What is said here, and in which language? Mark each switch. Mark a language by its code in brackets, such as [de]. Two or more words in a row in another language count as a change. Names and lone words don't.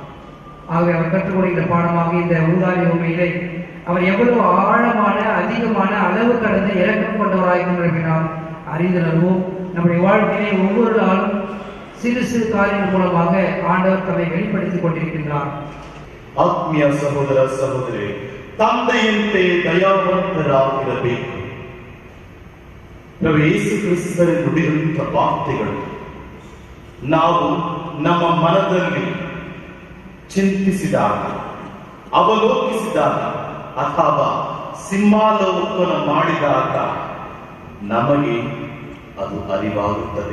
[ta] ஆகவே அவர் கற்றுக் கொடுக்கின்ற பாடமாக இந்த ஊதாரி உண்மையிலே அவர் எவ்வளவு ஆழமான, அதிகமான, அளவு கடந்த இலக்கம் கொண்டவராக நாம் அறிந்துணர்வோம். நம்முடைய வாழ்க்கையை ஒவ்வொரு நாளும் சிறு சிறு காரியங்கள் மூலமாக ஆண்டவர் தம்மை வெளிப்படுத்திக் கொண்டிருக்கின்றார். ஆத்மீய சகோதர சகோதரி, [kn] ತಂದೆಯಂತೆ ದಯಾವಂತರಾಗಿರಬೇಕು. ಪ್ರಭು ಯೇಸು ಕ್ರಿಸ್ತರ ನುಡಿದಂಥ ವಾರ್ತೆಗಳು ನಾವು ನಮ್ಮ ಮನದಲ್ಲಿ ಚಿಂತಿಸಿದಾಗ, ಅವಲೋಕಿಸಿದಾಗ ಅಥವಾ ಸಿಂಹಾಲೋಕನ ಮಾಡಿದಾಗ ನಮಗೆ ಅದು ಅರಿವಾಗುತ್ತದೆ.